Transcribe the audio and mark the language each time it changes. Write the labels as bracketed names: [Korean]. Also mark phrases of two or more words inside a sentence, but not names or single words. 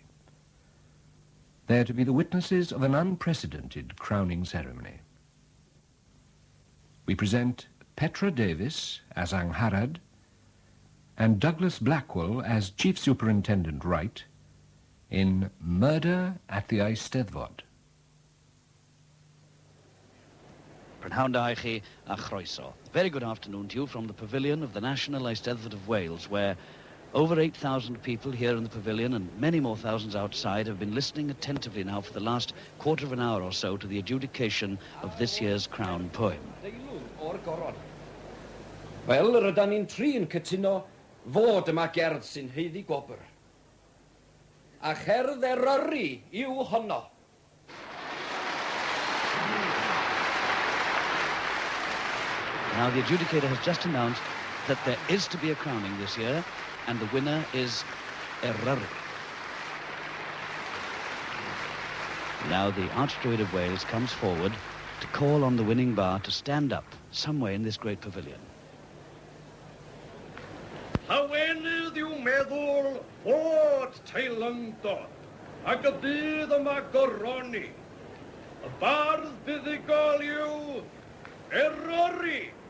[English] They are to be the witnesses of an unprecedented crowning ceremony. We present Petra Davis as Angharad and Douglas Blackwell as Chief Superintendent Wright in Murder at the Eisteddfod. [Welsh] Prynhawn a chroeso. [English] Very good afternoon to you from the pavilion of the National Eisteddfod of Wales, where over 8,000 people here in the pavilion and many more thousands outside have been listening attentively now for the last quarter of an hour or so to the adjudication of this year's crown poem. [Welsh] Wel, rydyn ni'n tri yn cytuno fod yma gerdd sy'n heiddi gwobr. A cherdd Eryri yw honno. [English] Now the adjudicator has just announced that there is to be a crowning this year, and the winner is Eryri. Now the Archdruid of Wales comes forward to call on the winning bar to stand up somewhere in this great pavilion. [Welsh] Hawenydd yw meddwl fod teilyngdod ac y bydd yma goroni. Y bardd buddigol yw Eryri.